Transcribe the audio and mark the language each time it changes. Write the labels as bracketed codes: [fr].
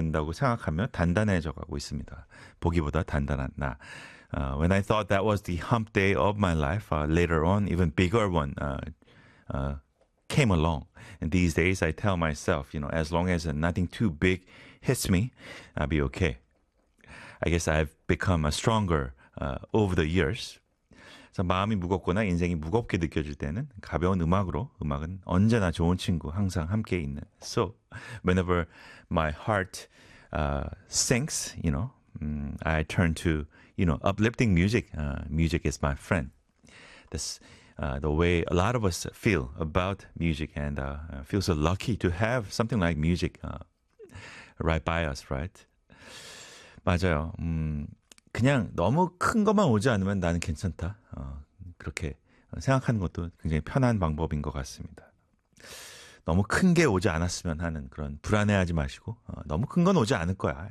[ko] 된다고 생각하면 단단해져 가고 있습니다. 보기보다 단단한 나. [en] When I thought that was the hump day of my life, later on, even bigger one came along. And these days, I tell myself, you know, as long as nothing too big hits me, I'll be okay. I guess I've become stronger over the years. [ko] 그래서 마음이 무겁거나 인생이 무겁게 느껴질 때는 가벼운 음악으로 음악은 언제나 좋은 친구, 항상 함께 있는. [en] So whenever my heart sinks, you know, I turn to, you know, uplifting music. Music is my friend. That's the way a lot of us feel about music and feel so lucky to have something like music right by us, right? [ko] 맞아요. 그냥 너무 큰 것만 오지 않으면 나는 괜찮다. 그렇게 생각하는 것도 굉장히 편한 방법인 것 같습니다. 너무 큰게 오지 않았으면 하는 그런 불안해하지 마시고 너무 큰건 오지 않을 거야.